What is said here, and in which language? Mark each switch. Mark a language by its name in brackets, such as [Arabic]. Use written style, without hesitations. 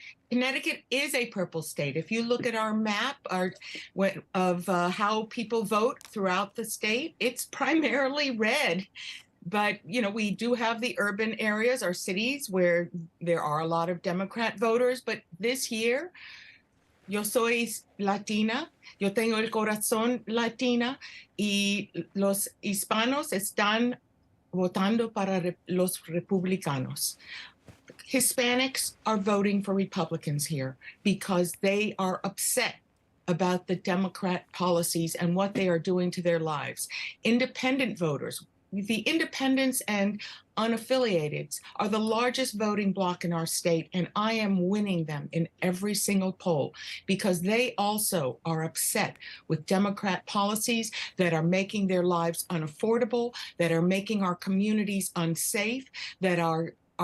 [English] Connecticut is a purple state. If you look at our map of how people vote throughout the state, it's primarily red. But, you know, we do have the urban areas, our cities, where there are a lot of Democrat voters. But this year, [Spanish] yo soy latina, yo tengo el corazón latina, y los hispanos están votando para los republicanos. [English] Hispanics are voting for Republicans here because they are upset about the Democrat policies and what they are doing to their lives. Independent voters, the independents and unaffiliated are the largest voting bloc in our state, and I am winning them in every single poll because they also are upset with Democrat policies that are making their lives unaffordable, that are making our communities unsafe, that are